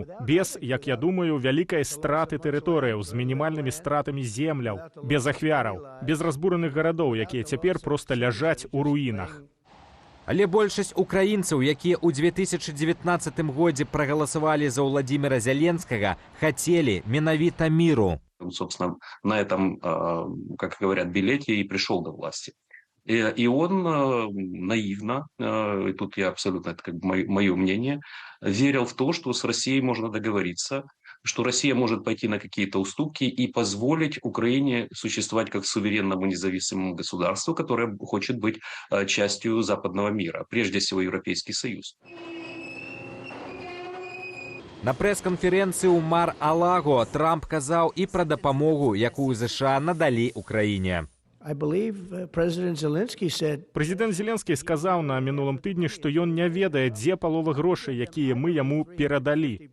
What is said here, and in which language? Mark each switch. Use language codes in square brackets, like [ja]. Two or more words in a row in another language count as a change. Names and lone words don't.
[be] Без, як я думаю, вялікай страты тэрыторыяў, з мінімальнымі стратамі земляў, без ахвяраў, без разбураных гарадоў, якія цяпер проста ляжаць у руінах. Але большасць украінцаў, якія ў 2019 годзе прагаласавалі за Уладзіміра Зяленскага, хацелі менавіта міру. [ru] Собственно, на этом, как говорят, билете и пришел до власти. И он наивно, и тут я абсолютно, это как бы мое мнение, верил в то, что с Россией можно договориться, что Россия может пойти на какие-то уступки и позволить Украине существовать как суверенному независимому государству, которое хочет быть частью западного мира, прежде всего Европейский Союз. [be] На прэс-канферэнцыі ў Мар-а-Лаго Трамп казаў і пра дапамогу, якую ЗША надалі Украіне. Прэзідэнт Зеленскі сказаў на мінулым тыдні, што ён не ведае, дзе палова грошай, якія мы яму перадалі.